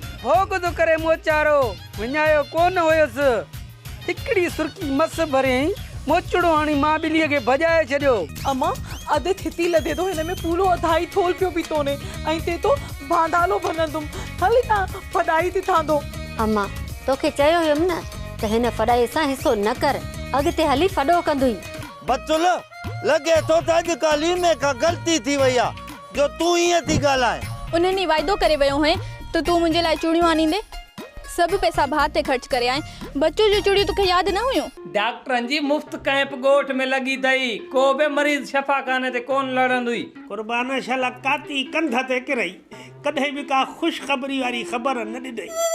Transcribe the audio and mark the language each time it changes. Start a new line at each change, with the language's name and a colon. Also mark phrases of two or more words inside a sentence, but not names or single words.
Sindhi: भोग थो करे मोचारो विञायो कोन हुयसि हिकिड़ी सुर्की मस भरियईं मोचड़ो हाणी मां ॿिलीअ खे भॼाए छॾियो अम्मा अधु थिती लधे थो हिन में पूरो अधाई थोल पियो बि तोने ऐं ते तो बांधालो भनंदुमि हली ना फॾाई थी थांदो अम्मा तोखे चयो हुयमि न त हिन फॾाई सां हिसो न कर अॻिते हली फॾो कंदुई बचुल लगे तो अॼु काली में का गलती थी वई आहे जो तूं ईअं थी ॻाल्हाए उन्हनि वाइदो करे वियो है तो तू मुंहिंजे लाइ चूड़ियूं आनींदे सब पैसा भाउ ते ख़र्च करे आए बच्चो जो चूड़ियूं तोखे यादि न हुयूं डॉक्टरनि जी मुफ्त कैंप ॻोठ में लॻी अथई को बि मरीज़ शफ़ा खाने ते कोन लड़ंदुई कुर्बान शाला काती कंध ते किरई कॾहिं बि का ख़ुशख़बरी वारी ख़बर न ॾिनई